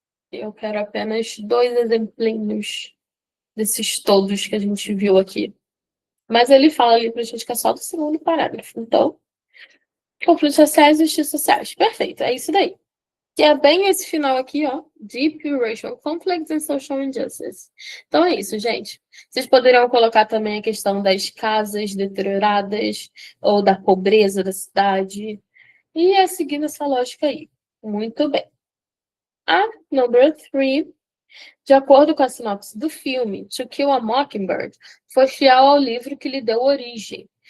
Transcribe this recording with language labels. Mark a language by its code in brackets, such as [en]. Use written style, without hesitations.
[pt] Eu quero apenas 2 exemplinhos desses todos que a gente viu aqui. Mas ele fala ali pra gente que é só do segundo parágrafo. Então, conflitos sociais e justiça sociais. Perfeito, é isso daí. Que é bem esse final aqui, ó. [en] Deep racial conflicts and social injustice. [pt] Então é isso, gente. Vocês poderiam colocar também a questão das casas deterioradas ou da pobreza da cidade. E é seguindo essa lógica aí. Muito bem. A number 3, de acordo com a sinopse do filme, To Kill a Mockingbird foi fiel ao livro que lhe deu origem.